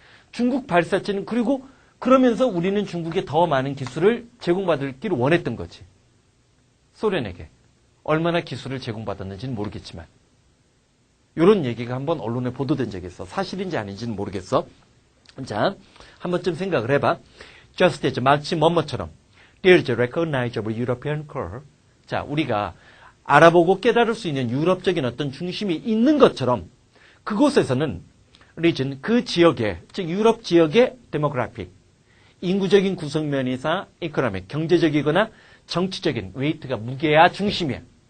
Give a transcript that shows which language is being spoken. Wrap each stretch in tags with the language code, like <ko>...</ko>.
<ko>중국 발사체는 그리고 그러면서 우리는 중국에 더 많은 기술을 제공받기를 원했던 거지. 소련에게. 얼마나 기술을 제공받았는지는 모르겠지만. 이런 얘기가 한번 언론에 보도된 적이 있어. 사실인지 아닌지는 모르겠어. 자, 한 번쯤 생각을 해봐.</ko> <en>Just as</en> <ko>마치 뭐뭐처럼</ko> <en>There's a recognizable European core.</en> <ko>자, 우리가 알아보고 깨달을 수 있는 유럽적인 어떤 중심이 있는 것처럼 그곳에서는 region, 그 지역의, 즉 유럽 지역의 demographic, 인구적인 구성면이나 economic, 경제적이거나 정치적인 웨이트가 무게야 중심이야.</ko>